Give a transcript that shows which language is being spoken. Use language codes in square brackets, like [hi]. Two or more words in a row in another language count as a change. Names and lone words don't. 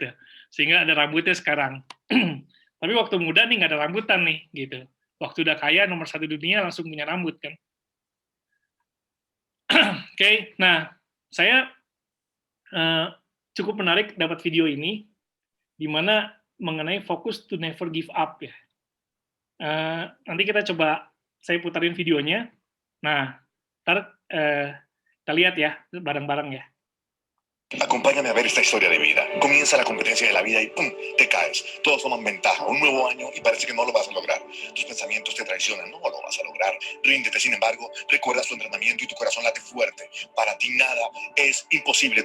[id] Sehingga ada rambutnya sekarang. Tapi waktu muda nih nggak ada rambutan nih. Gitu. Waktu udah kaya, nomor 1 dunia, langsung punya rambut kan. Oke, nah, saya cukup menarik dapat video ini, di mana mengenai fokus [en] to never give up [id] ya. Nanti kita coba, saya putarin videonya. Nah, ntar kita lihat ya, bareng-bareng ya. [es] Acompáñame a ver esta historia de vida. Comienza la competencia de la vida y ¡pum! Te caes. Todos toman ventaja. Un nuevo año y parece que no lo vas a lograr. Tus pensamientos te traicionan. No lo vas a lograr. Ríndete. Sin embargo, recuerdas tu entrenamiento y tu corazón late fuerte. Para ti nada es imposible.